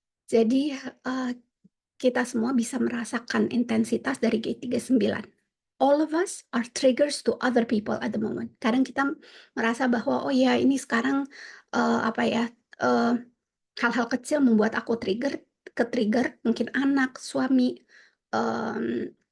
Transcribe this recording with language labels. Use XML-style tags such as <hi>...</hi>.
<id>Jadi, kita semua bisa merasakan intensitas dari G39.</id> <en>All of us are triggers to other people at the moment.</en> <id>Kadang kita merasa bahwa, "Oh ya, ini sekarang, apa ya, eee, hal-hal kecil membuat aku ke-trigger, mungkin anak, suami, mmm,</id>